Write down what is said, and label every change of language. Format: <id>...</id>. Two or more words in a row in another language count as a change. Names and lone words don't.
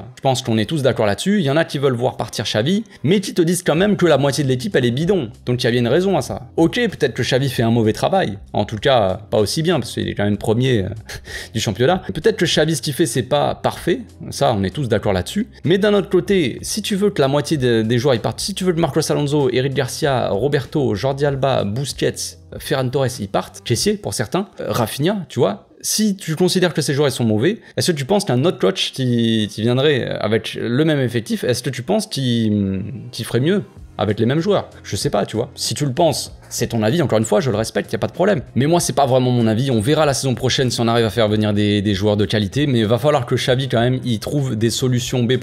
<fr>Je pense qu'on est tous d'accord là-dessus. Il y en a qui veulent voir partir Xavi, mais qui te disent quand même que la moitié de l'équipe elle est bidon. Donc il y avait une raison à ça. Ok, peut-être que Xavi fait un mauvais travail. En tout cas, pas aussi bien, parce qu'il est quand même premier du championnat. Peut-être que Xavi ce qu'il fait c'est pas parfait. Ça, on est tous d'accord là-dessus. Mais d'un autre côté, si tu veux que la moitié des joueurs ils partent, si tu veux que Marcos Alonso, Eric Garcia, Roberto, Jordi Alba, Busquets, Ferran Torres ils partent, Kessié pour certains, Rafinha, tu vois. Si tu considères que ces joueurs ils sont mauvais, est-ce que tu penses qu'un autre coach qui viendrait avec le même effectif, est-ce que tu penses qu'il ferait mieux avec les mêmes joueurs? Je sais pas, tu vois. Si tu le penses, c'est ton avis, encore une fois, je le respecte, y a pas de problème. Mais moi, c'est pas vraiment mon avis, on verra la saison prochaine si on arrive à faire venir des joueurs de qualité, mais il va falloir que Xavi, quand même, il trouve des solutions B.</fr>